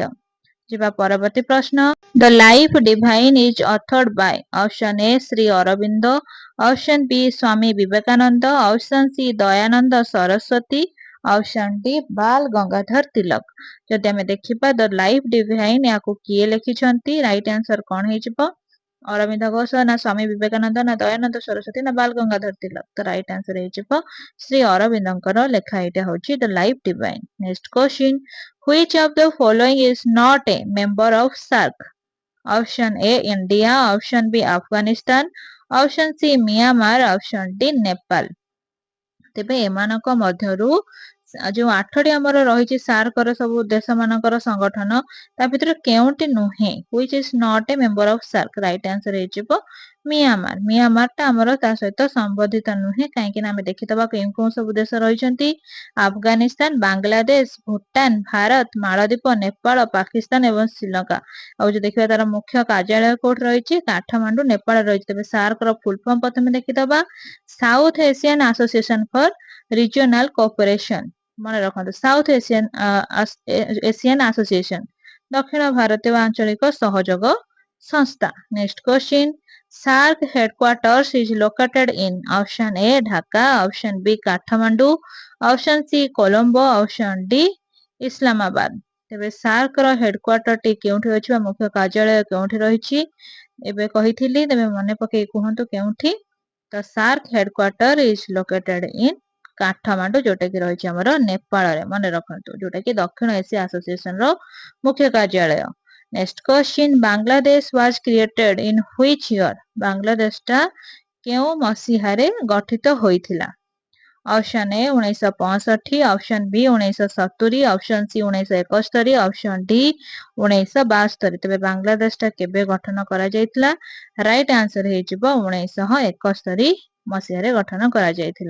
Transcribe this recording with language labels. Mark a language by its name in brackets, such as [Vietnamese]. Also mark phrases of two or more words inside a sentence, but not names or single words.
[Odia] ଯିବା ପରବର୍ତ୍ତୀ ପ୍ରଶ୍ନ, [English] ଦ ଲାଇଫ ଡିଭାଇନ is authored by option A ଶ୍ରୀ ଅରବିନ୍ଦ, option B ସ୍ୱାମୀ ବିବେକାନନ୍ଦ, option C ଦୟାନନ୍ଦ ସରସ୍ୱତୀ, option D ବାଲ ଗଙ୍ଗାଧର ତିଲକ। [Odia] ଯଦି ଆମେ ଦେଖିବା ଦ ଲାଇଫ ଡିଭାଇନ ୟାକୁ କିଏ ଲେଖିଛନ୍ତି? [English] right answer [Odia] କଣ ହେଇଯିବ? ଅରବିନ୍ଦ ଘୋଷ ନା ସ୍ୱାମୀ ବିବେକାନନ୍ଦ ନା ଦୟାନନ୍ଦ ସରସ୍ୱତୀ ନା ବାଲ ଗଙ୍ଗାଧର ତିଲକ। ତ [English] right answer [Odia] ହେଇଯିବ ଶ୍ରୀ ଅରବିନ୍ଦଙ୍କର ଲେଖା ଏଇଟା ହଉଛି ଦ ଲାଇଫ ଡିଭାଇନ। [English] next question, which of the following is not a member of SAARC? Option A India, option B Afghanistan, option C Myanmar, option D Nepal। [Odia] ତେବେ ଏମାନଙ୍କ ମଧ୍ୟରୁ ଯୋଉ 8ଟି ଆମର ରହିଛି ସାର୍କର ସବୁ ଦେଶ ମାନଙ୍କର ସଂଗଠନ ତା ଭିତରେ କେଉଁଟି ନୁହେଁ? [English] which is not a member of SAARC। right answer [Odia] ହେଇଯିବ ମିଆଁମାର। ମିଆଁମାରଟା ଆମର ତା ସହିତ ସମ୍ବନ୍ଧିତ ନୁହେଁ, କାହିଁକି ନା ଆମେ ଦେଖିଦବା କେଉଁ କେଉଁ ସବୁ ଦେଶ ରହିଛନ୍ତି, ଆଫଗାନିସ୍ତାନ, ବାଂଲାଦେଶ, ଭୁଟାନ, ଭାରତ, ମାଳଦ୍ୱୀପ, ନେପାଳ, ପାକିସ୍ତାନ ଏବଂ ଶ୍ରୀଲଙ୍କା। ଆଉ ଯୋଉ ଦେଖିବା ତାର ମୁଖ୍ୟ କାର୍ଯ୍ୟାଳୟ କୋଉଠି ରହିଛି? କାଠମାଣ୍ଡୁ ନେପାଳ ରହିଛି। ତେବେ ସାର୍କର [English] full form [Odia] ପ୍ରଥମେ ଦେଖିଦବା, ସାଉଥ ଏସିଆନ ଆସୋସିଏସନ ଫର ରିଜିଓନାଲ କୋଅପରେସନ। ମନେ ରଖନ୍ତୁ ସାଉଥ ଏସିଆନ ଆସୋସିଏସନ, ଦକ୍ଷିଣ ଭାରତୀୟ ଆଞ୍ଚଳିକ ସହଯୋଗ ସଂସ୍ଥା। [English] next question, SAARC headquarters is located in option A ଢାକା, option B କାଠମାଣ୍ଡୁ, option C କୋଲମ୍ବୋ, option D ଇସଲାମାବାଦ। [Odia] ତେବେ SAARC ର ହେଡକ୍ୱାର୍ଟର ଟି କେଉଁଠି ଅଛି ବା ମୁଖ୍ୟ କାର୍ଯ୍ୟାଳୟ କେଉଁଠି ରହିଛି? ଏବେ କହିଥିଲି, ତେବେ ମନେ ପକେଇ କୁହନ୍ତୁ କେଉଁଠି? ତ SAARC [English] headquarter is located in [Odia] କାଠମାଣ୍ଡୁ, ଯୋଉଟା କି ରହିଛି ଆମର ନେପାଳରେ। ମନେ ରଖନ୍ତୁ ଯୋଉଟା କି ଦକ୍ଷିଣ ଏସିଆ ଆସୋସିଏସନ ର ମୁଖ୍ୟ କାର୍ଯ୍ୟାଳୟ। [English] next question, ବାଂଲାଦେଶ was created in which year? [Odia] ବାଂଲାଦେଶଟା କେଉଁ ମସିହାରେ ଗଠିତ ହୋଇଥିଲା? [English] option A 1965, option B 1970, option C 1971, option D 1972। [Odia] ତେବେ ବାଂଲାଦେଶଟା କେବେ ଗଠନ କରାଯାଇଥିଲା? [English] right answer [Odia] ହେଇଯିବ 1971 ମସିହାରେ ଗଠନ କରାଯାଇଥିଲା।